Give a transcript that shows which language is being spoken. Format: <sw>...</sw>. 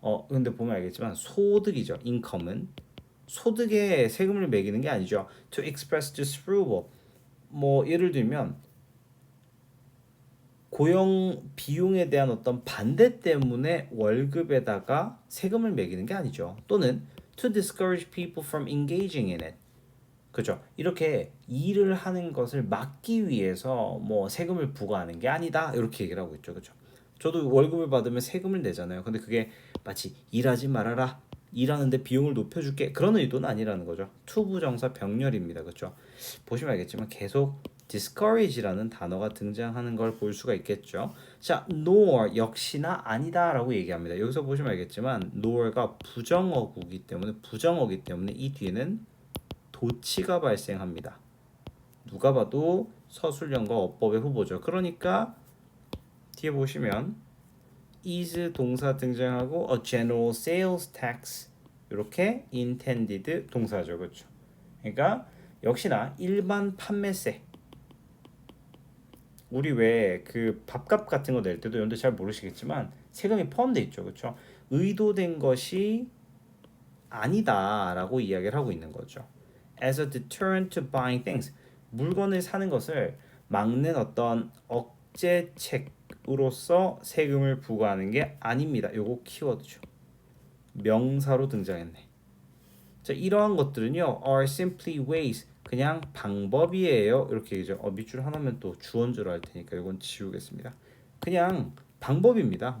<ko>근데 보면 알겠지만 소득이죠. 인컴은 소득에 세금을 매기는 게 아니죠.</ko> <en>To express disapproval.</en> <ko>뭐 예를 들면 고용 비용에 대한 어떤 반대 때문에 월급에다가 세금을 매기는 게 아니죠. 또는</ko> <en>to discourage people from engaging in it.</en> <ko>그죠? 이렇게 일을 하는 것을 막기 위해서 뭐 세금을 부과하는 게 아니다. 이렇게 얘기를 하고 있죠. 그죠? 저도 월급을 받으면 세금을 내잖아요. 근데 그게 마치 일하지 말아라. 일하는데 비용을 높여줄게. 그런 의도는 아니라는 거죠. 투부정사 병렬입니다. 그죠? 보시면 알겠지만 계속 discourage라는 단어가 등장하는 걸 볼 수가 있겠죠. 자, nor 역시나 아니다라고 얘기합니다. 여기서 보시면 알겠지만 nor가 부정어구기 때문에 이 뒤에는 도치가 발생합니다. 누가 봐도 서술형과 어법의 후보죠. 그러니까 뒤에 보시면 is 동사 등장하고</ko> <en>a general sales tax</en> <ko>이렇게 intended 동사죠. 그렇죠? 그러니까 역시나 일반 판매세 우리 왜 그 밥값 같은 거 낼 때도 여러분들 잘 모르시겠지만 세금이 포함되어 있죠. 그렇죠? 의도된 것이 아니다라고 이야기를 하고 있는 거죠.</ko> <en>As a deterrent to buying things.</en> <ko>물건을 사는 것을 막는 어떤 억제책으로서 세금을 부과하는 게 아닙니다. 요거 키워드죠. 명사로 등장했네. 자, 이러한 것들은요.</ko> <en>are simply ways.</en> <ko>그냥 방법이에요. 이렇게 얘기죠. 밑줄 하나면 또 주어인 줄 알 테니까 이건 지우겠습니다. 그냥 방법입니다.</ko>